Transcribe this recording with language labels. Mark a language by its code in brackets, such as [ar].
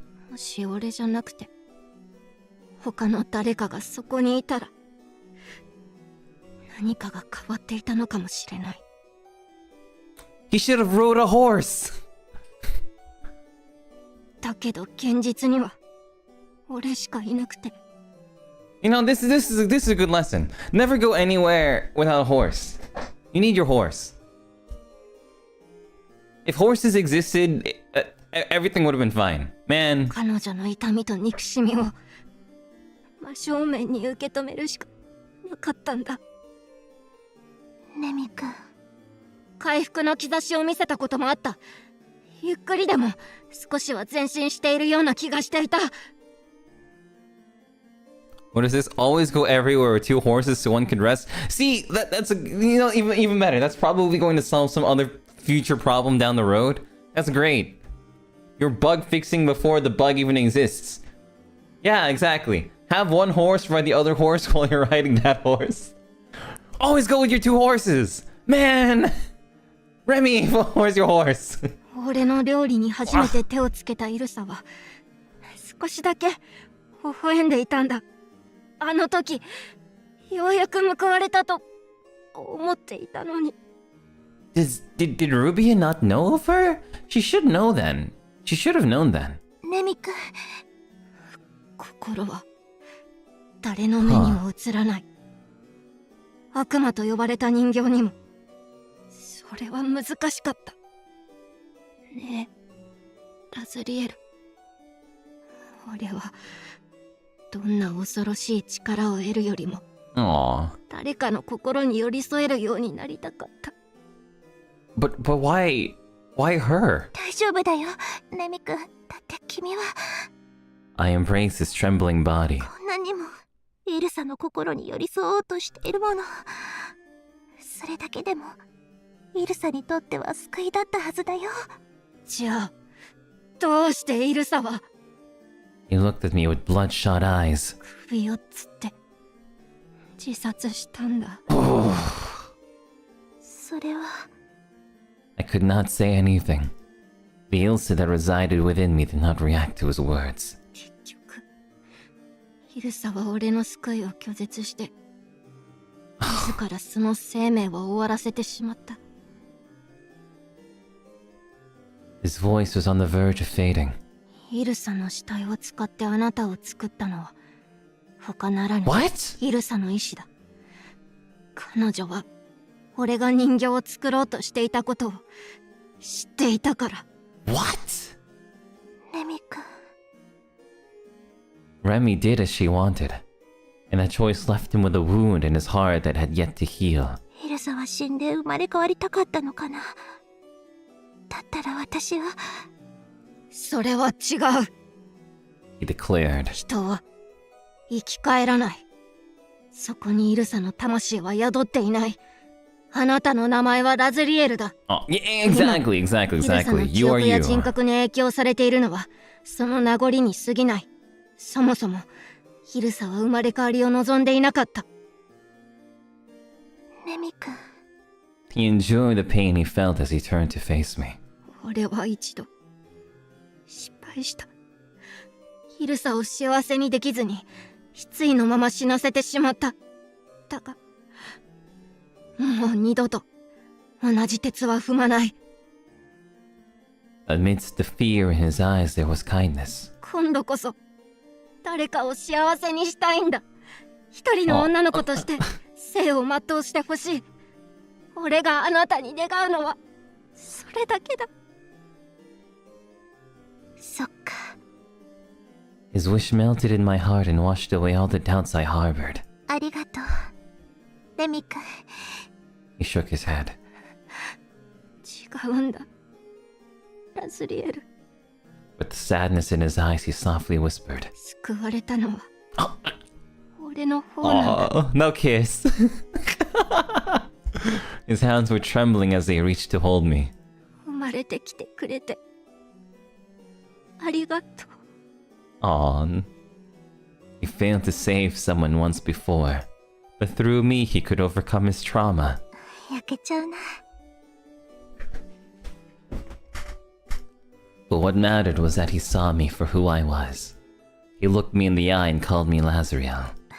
[ja] もし俺じゃなくて他の誰かがそこにいたら何かが変わっていたのかもしれない。 [en] He should have rode a horse. [ja] だけど現実には俺しかいなくて。 [en] You know, this is a good lesson. Never go anywhere without a horse. You need your horse. If horses existed, everything would have been fine. Man. [ja] 彼女の痛みと憎しみを真正面に受け止めるしかなかったんだ。レミ君。回復の兆しを見せたこともあった。ゆっくりでも少しは前進しているような気がしていた。 [en] What is this? Always go everywhere with 2 horses so one can rest. See, that's a, you know, even better. That's probably going to solve some other future problem down the road. That's great. You're bug fixing before the bug even exists. Yeah, exactly. Have one horse ride the other horse while you're riding that horse. Always go with your 2 horses. Man! Remy, where's your horse? [ja] 俺の料理に初めて手をつけたイルサは少しだけ微笑んでいたんだ。あの時ようやく報われたと思っていたのに。 [en] Did Rubia not know of her? She should know then. She should have known then. [ja] レミ君、心は誰の目にも映らない。悪魔と呼ばれた人形にも。それは難しかった。ねえ、ラズリエル。俺はどんな恐ろしい力を得るよりも Aw. 誰かの心に寄り添えるようになりたかった。 [en] But why her? [ja] 大丈夫だよ、レミ君。だって君は [en] I embrace his trembling body. [ja] こんなにもエルサの心に寄り添おうとしているもの。それだけでもエルサにとっては救いだったはずだよ。じゃあどうしてエルサは [en] He looked at me with bloodshot eyes. [ja] 首をつって自殺したんだ。それは [en] I could not say anything. The Elsa that resided within me did not react to his words. [ja] 結局エルサは俺の救いを拒絶して自らその生命を終わらせてしまった。 [en] His voice was on the verge of fading. [ja] イルサの死体を使ってあなたを作ったのは他ならぬ [en] What? [ja] イルサの意志だ。彼女は俺が人形を作ろうとしていたことを知っていたから。 [en] What? [ja] レミ君。 [en] Remy did as she wanted, and that choice left him with a wound in his heart that had yet to heal. [ja] イルサは死んで生まれ変わりたかったのかな。だったら私は。それは違う。 [en] He declared. [ja] 人は生き返らない。そこにイルサの魂は宿っていない。あなたの名前はラズリエルだ。 [en] Oh, yeah, exactly. [ja] イルサの記 [en] You are [ja] 憶や [en] you. [ja] 人格に影響されているのはその名残に過ぎない。そもそもイルサは生まれ変わりを望んでいなかった。レミ君。 [en] He enjoyed the pain he felt as he turned to face me. [ja] 俺は一度失敗した。イルサを幸せにできずに失意のまま死なせてしまった。だがもう二度と同じ鉄は踏まない。 [en] Amidst the fear in his eyes, there was kindness. [ja] 今度こそ誰かを幸せにしたいんだ。一人の女の子として生を全うしてほしい。俺があなたに願うのはそれだけだ。そっか。 [en] His wish melted in my heart and washed away all the doubts I harbored. [ja] ありがとう、レミ君。 [en] He shook his head. [ja] 違うんだ、ラズリエル。 [en] With the sadness in his eyes, he softly whispered. [ja] 救われたのは俺の方なんだ。 [en] Oh, no kiss. His hands were trembling as they reached to hold me. [ja] 生まれてきてくれてありがとう。 Aw. [en] He failed to save someone once before, but through me he could overcome his trauma. [ja] 焼けちゃうな。 [en] But what mattered was that he saw me for who I was. He looked me in the eye and called me Lazariel.